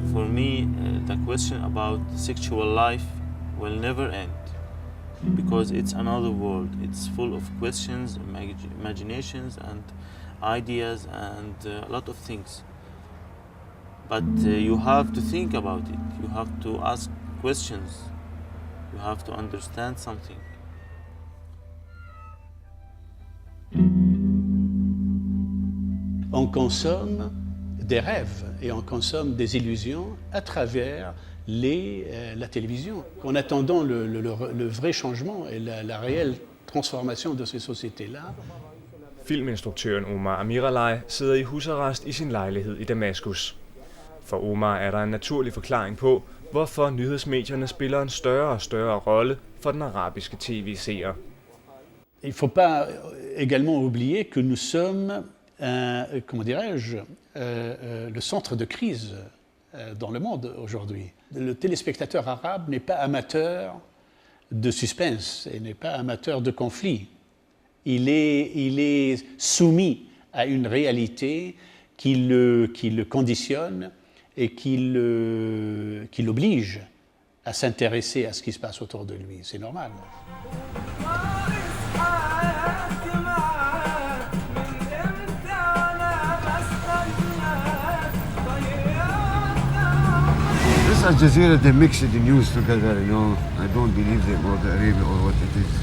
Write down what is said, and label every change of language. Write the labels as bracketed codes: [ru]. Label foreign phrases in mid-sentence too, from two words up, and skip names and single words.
[en] me, the question about sexual life will never end because it's another world. It's full of questions, imaginations, and ideas, and a lot of things. But you have to think about it. You have to ask questions. You have to understand something. [fr] On consomme des rêves et on consomme des illusions à travers la télévision. En attendant le vrai changement et la réelle transformation de ces sociétés-là. [da] Filminstruktøren Omar Amiralay sidder i husarrest i sin lejlighed i Damaskus. For Omar er der en naturlig forklaring på, hvorfor nyhedsmedierne spiller en større og større rolle for den arabiske tv-seer. [fr] Il ne faut pas également oublier que nous sommes, le centre de crise dans le monde aujourd'hui. Le téléspectateur arabe n'est pas amateur de suspense et n'est pas amateur de conflit. Il est soumis à une réalité qui le conditionne et qui l'oblige à s'intéresser à ce qui se passe autour de lui. C'est normal. [en] This Al Jazeera, they mix the news together, you know. I don't believe them or the Arabia or what it is.